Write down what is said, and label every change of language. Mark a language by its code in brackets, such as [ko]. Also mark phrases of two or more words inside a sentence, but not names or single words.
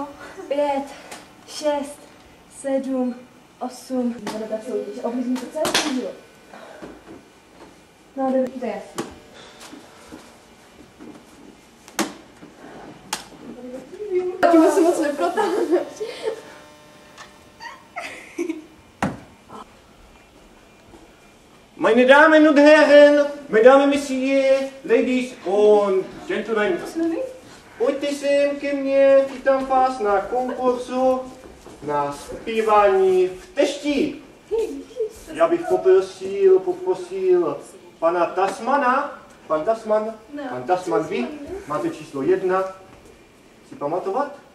[cs] 5, 6, 7, 8. Bude ta soutěž. Oblízní to celé dílo. No, dobrý, to je jasný. Tím se moc neprotáhne. [de] Meine Damen und Herren, [fr] Mesdames et Messieurs, [de] Ladies und Gentlemen, [cs] pojďte sem ke mně, vítám vás na konkursu na zpívání v Tešti. Já bych poprosil pana Tasmana, pan Tasman, vy máte číslo 1, si pamatovat?